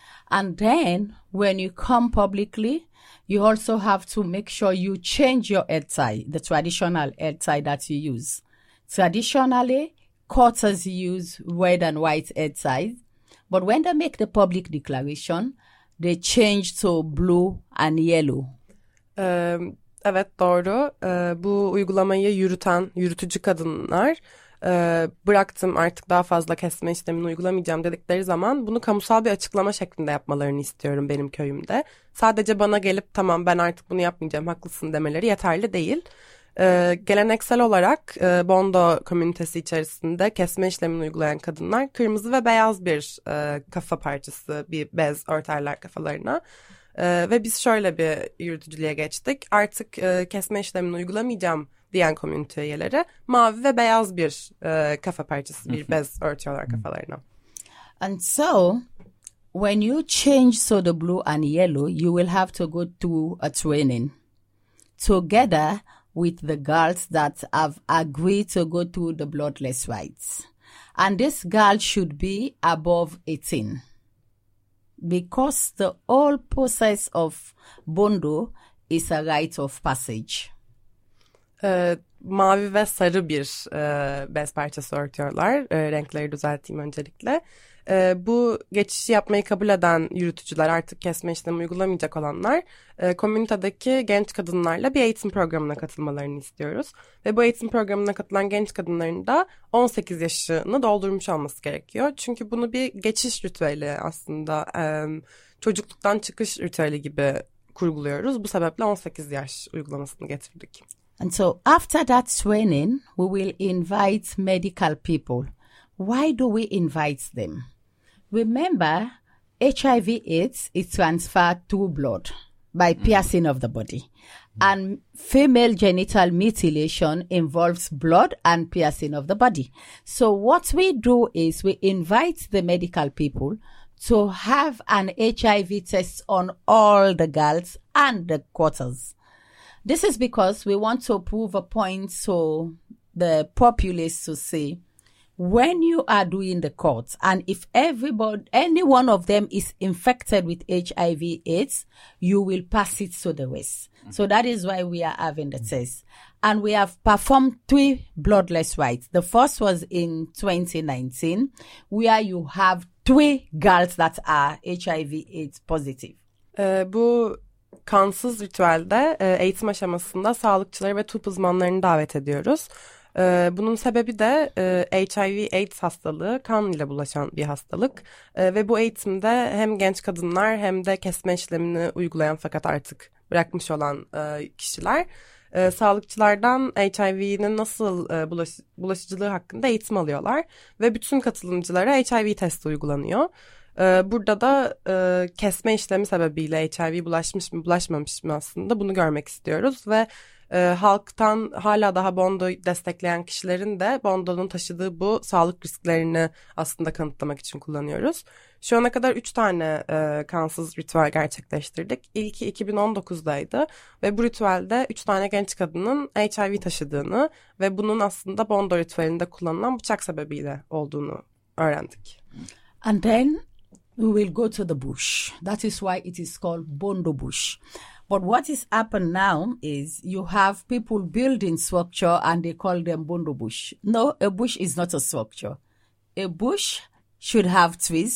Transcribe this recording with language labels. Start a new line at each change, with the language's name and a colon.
English: And then when you come publicly, you also have to make sure you change your head tie, the traditional head tie that you use. Traditionally, quarters use red and white head ties. But when they make the public declaration, they change to blue and yellow.
Turkish: Evet, doğru. Bu uygulamayı yürütücü kadınlar, bıraktım artık daha fazla kesme işlemini uygulamayacağım dedikleri zaman, bunu kamusal bir açıklama şeklinde yapmalarını istiyorum benim köyümde. Sadece bana gelip tamam ben artık bunu yapmayacağım, haklısın demeleri yeterli değil. Geleneksel olarak Bondo komünitesi içerisinde kesme işlemini uygulayan kadınlar kırmızı ve beyaz bir kafa parçası, bir bez örterler kafalarına. Ve biz şöyle bir yürütücülüğe geçtik. Artık kesme işlemini uygulamayacağım diyen komünite üyeleri mavi ve beyaz bir kafa parçası, bir bez örtüyorlar kafalarına.
English: And so when you change to the blue and yellow, you will have to go to a training together with the girls that have agreed to go to the bloodless rites. And this girl should be above 18. Because the whole process of Bondo is a rite of passage.
Turkish: Mavi ve sarı bir bez parçası örtüyorlar. Renkleri düzelteyim öncelikle. Bu geçişi yapmayı kabul eden yürütücüler, artık kesme işlemi uygulamayacak olanlar, komünitedeki genç kadınlarla bir eğitim programına katılmalarını istiyoruz. Ve bu eğitim programına katılan genç kadınların da 18 yaşını doldurmuş olması gerekiyor. Çünkü bunu bir geçiş ritüeli aslında, çocukluktan çıkış ritüeli gibi kurguluyoruz. Bu sebeple 18 yaş uygulamasını getirdik.
English: And so after that training, we will invite medical people. Why do we invite them? Remember, HIV/AIDS is transferred through blood by piercing of the body. And female genital mutilation involves blood and piercing of the body. So what we do is we invite the medical people to have an HIV test on all the girls and the quarters. This is because we want to prove a point to the populace to say, when you are doing the court, and if everybody, any one of them is infected with HIV/AIDS, you will pass it to the rest. Mm-hmm. So that is why we are having the test. And we have performed 3 bloodless rites. The first was in 2019, where you have 3 girls that are HIV/AIDS positive.
Turkish: Bu kansız ritüelde eğitim aşamasında sağlıkçıları ve tıp uzmanlarını davet ediyoruz. Bunun sebebi de HIV/AIDS hastalığı kan ile bulaşan bir hastalık. Ve bu eğitimde hem genç kadınlar hem de kesme işlemini uygulayan fakat artık bırakmış olan kişiler sağlıkçılardan HIV'nin nasıl bulaşıcılığı hakkında eğitim alıyorlar. Ve bütün katılımcılara HIV testi uygulanıyor. Burada da kesme işlemi sebebiyle HIV bulaşmış mı bulaşmamış mı aslında bunu görmek istiyoruz ve halktan hala daha Bondo destekleyen kişilerin de Bondo'nun taşıdığı bu sağlık risklerini aslında kanıtlamak için kullanıyoruz. Şu ana kadar 3 tane kansız ritüel gerçekleştirdik. İlki 2019'daydı ve bu ritüelde 3 tane genç kadının HIV taşıdığını ve bunun aslında Bondo ritüelinde kullanılan bıçak sebebiyle olduğunu öğrendik.
English: And then we will go to the bush. That is why it is called Bondo Bush. But what has happened now is you have people building structure and they call them Bondo Bush. No, a bush is not a structure. A bush should have trees.